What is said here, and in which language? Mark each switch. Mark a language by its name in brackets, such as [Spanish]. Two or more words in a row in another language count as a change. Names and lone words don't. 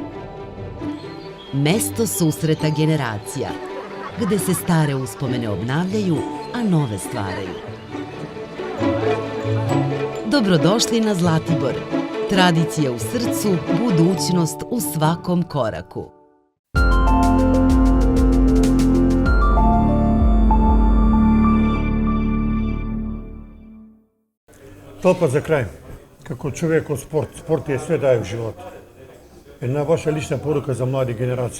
[Serbian] Mesto susreta generacija, gde se stare uspomene obnavljaju, a nove stvaraju. Dobrodošli na Zlatibor. Tradicija u srcu, budućnost u svakom koraku. [Macedonian] Толпа за крај. Како човек од спорт е све дај во живот. Една ваша лична порука за млади генерации.